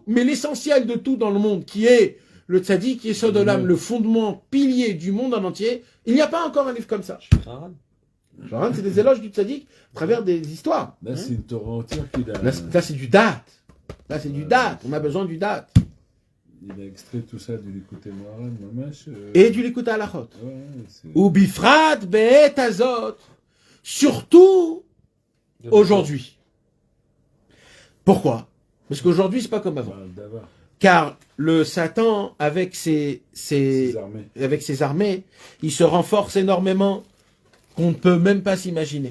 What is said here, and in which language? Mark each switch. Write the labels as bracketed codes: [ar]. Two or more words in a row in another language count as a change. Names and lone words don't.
[fr] Mais l'essentiel de tout dans le monde, qui est le tzaddik, qui est Sodolam, le fondement, pilier du monde en entier, il n'y a pas encore un livre comme ça. Shahran, c'est des éloges du tzaddik à travers des histoires. Là, c'est une Torah entière qu'il a. Là, c'est du date. Là, c'est du date. On a besoin du date. Il a extrait tout ça du Likutei Moharan, Mamash. Et du Likutei Halachot. Ouais, [he] ובפרט בעת הזאת. [fr] Surtout aujourd'hui. Pourquoi? Parce qu'aujourd'hui, c'est pas comme avant. Car le Satan, avec ses armées, il se renforce énormément, qu'on ne peut même pas s'imaginer.